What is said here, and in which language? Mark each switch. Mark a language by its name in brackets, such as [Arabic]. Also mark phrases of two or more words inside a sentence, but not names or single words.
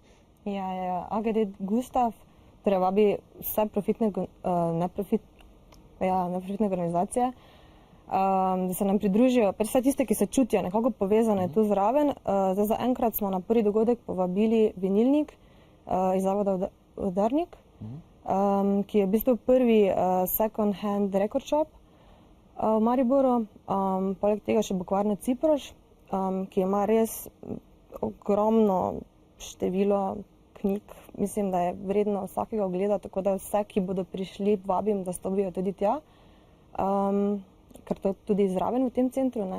[Slovenian] Ja, AGD Gustav torej vabi vse neprofitne organizacije, da se nam pridružijo, vse tiste, ki se čutijo nekako povezane tu zraven. Zdaj zaenkrat smo na prvi dogodek povabili Vinilnik iz zavoda Udarnik, ki je v bistvu prvi [English] second hand record shop [Slovenian] v Mariboru. Poleg tega še Bukvarna Ciproš, ki ima res ogromno število knjig, mislim, da je vredno vsakega ogleda, tako da vse, ki bodo prišli, vabim, da stopijo tudi tja, ker to je tudi zraven v tem centru, ne?